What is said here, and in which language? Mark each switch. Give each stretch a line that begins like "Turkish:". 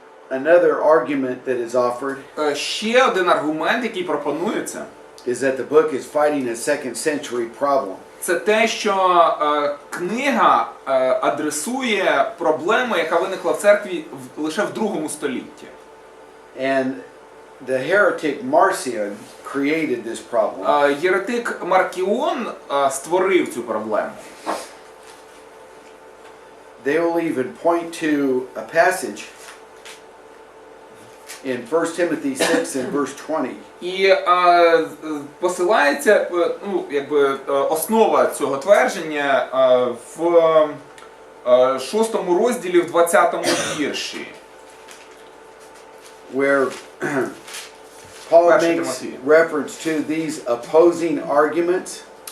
English: Another argument that is offered
Ukrainian: Ще один аргумент, який пропонується,
English: is that the book is fighting a second century problem.
Ukrainian: це те, що книга адресує проблему, яка виникла в церкві лише в 2 столітті.
English: And the heretic Marcion created this problem.
Ukrainian: Єретик Маркіон створив цю проблему.
English: They will even point to a passage in 1 Timothy 6 and verse 20.
Ukrainian: І посилається, ну, якби основа цього твердження в 6 розділі, в 20 вірші.
English: Where Paul
Ukrainian: Перший
English: makes
Ukrainian: Тимофія.
English: reference to these opposing arguments.